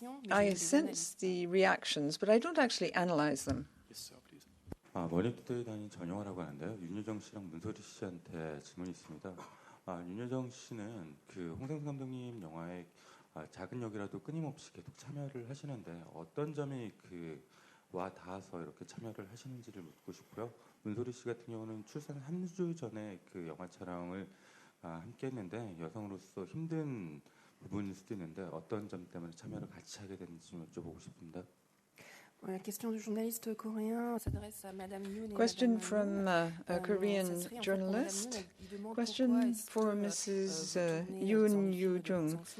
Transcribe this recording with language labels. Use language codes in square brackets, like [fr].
[en] I sense the reactions, but I don't actually analyze them. [ko] 머리부터에 다닌 전영화라고 하는데요. 윤여정 씨랑 문소리 씨한테 질문이 있습니다. 윤여정 씨는 그 홍상수 감독님 영화에 작은 역이라도 끊임없이 계속 참여를 하시는데 어떤 점이 그 와 닿아서 이렇게 참여를 하시는지를 묻고 싶고요. 문소리 씨 같은 경우는 출산 3주 전에 그 영화 촬영을 함께했는데 여성으로서 힘든 부분일 수도 있는데 어떤 점 때문에 참여를 같이 하게 됐는지 좀 여쭤보고 싶습니다. [fr] La question du journaliste coréen s'adresse à Madame Yoon et [en] Question [fr] Madame [en] from a Korean journalist. Question for Mrs. Yoon Yoo-jung.